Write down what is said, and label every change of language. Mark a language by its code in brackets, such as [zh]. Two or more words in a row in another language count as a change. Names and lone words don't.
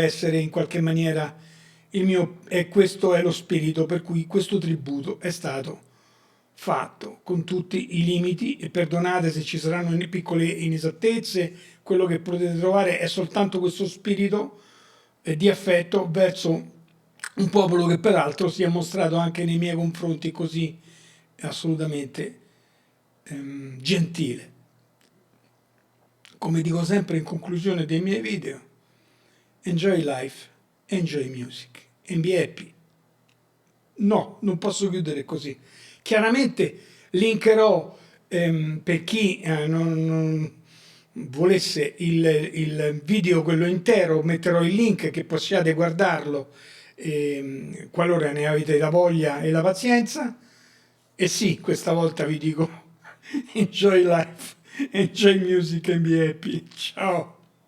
[it] essere in qualche maniera il mio, e questo è lo spirito per cui questo tributo è stato fatto, con tutti i limiti, e perdonate se ci saranno piccole inesattezze, quello che potete trovare è soltanto questo spirito di affetto verso un popolo che peraltro si è mostrato anche nei miei confronti così assolutamente gentile. Come dico sempre in conclusione dei miei video, [en] enjoy life, enjoy music and be happy. [it] No, non posso chiudere così. Chiaramente linkerò per chi non volesse il video quello intero, metterò il link che possiate guardarlo qualora ne avete la voglia e la pazienza. E sì, questa volta vi dico [en] enjoy life, enjoy music and be happy. [it] Ciao!